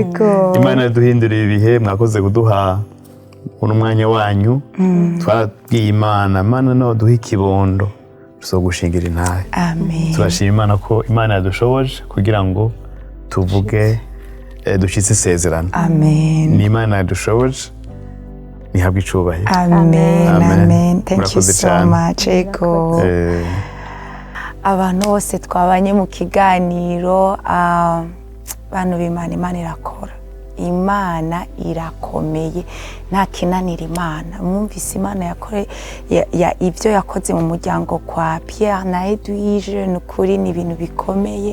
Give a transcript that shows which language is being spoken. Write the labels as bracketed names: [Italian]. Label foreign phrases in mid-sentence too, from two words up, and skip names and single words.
[Rundi] Imana yaduhinduriye ibihe, mwakoze kuduha uno mwanya wanyu. Twabwiye Imana no duha ikibondo so gushingira intahe. Amen. Turashima Imana ko Imana yadushoboje kugira ngo tuvuge dushitse isezerano. Amen. Ni Imana yadushoboje, nihabwe icubahiro. [English] Amen. Thank you so much. [Rundi] Ego abantu bose twabanye mu kiganiro, bantu b'Imana, Imana irakora, Imana irakomeye, nta kinanira Imana. Mwumvise Imana yakore ibyo yakoze mu muryango kwa Pierre na Eduige, n'ukuri ni ibintu bikomeye.